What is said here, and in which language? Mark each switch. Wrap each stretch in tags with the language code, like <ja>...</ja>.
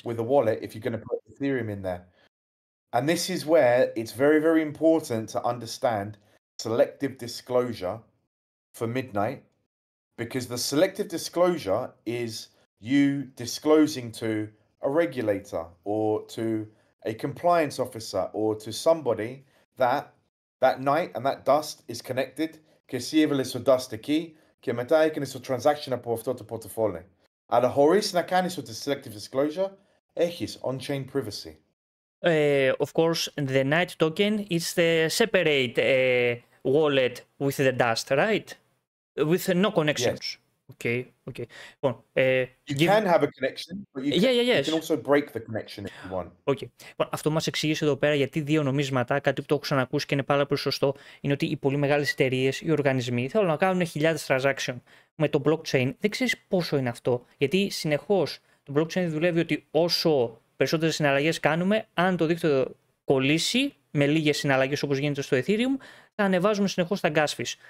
<en>with a wallet if you're going to put Ethereum in there. And this is where it's very, very important to understand selective disclosure for Midnight, because the selective disclosure is you disclosing to a regulator or to a compliance officer or to somebody that that night and that dust is connected</en> <el>και εσύ έβαλες το dust εκεί και μετά έκανες το transaction από αυτό το portfolio. Αλλά χωρίς να κάνεις το selective disclosure, έχεις on-chain privacy.</el> <en>Of course, the Night token is the separate wallet with the dust, right? With no connections. Yes. Okay. Λοιπόν, You can have a connection, but you yes. can also break the connection if you want. Okay.</en> <el>Λοιπόν, αυτό μας εξήγησε εδώ πέρα γιατί δύο νομίσματα, κάτι που το έχω ξανακούσει και είναι πάρα πολύ σωστό, είναι ότι οι πολύ μεγάλες εταιρείες, οι οργανισμοί θέλουν να κάνουν χιλιάδες transaction. Με το blockchain δεν ξέρεις πόσο είναι αυτό. Γιατί συνεχώς το blockchain δουλεύει ότι όσο περισσότερες συναλλαγές κάνουμε, αν το δίκτυο κολλήσει με λίγες συναλλαγές όπως γίνεται στο Ethereum, θα ανεβάζουμε συνεχώς τα gas fees.</el>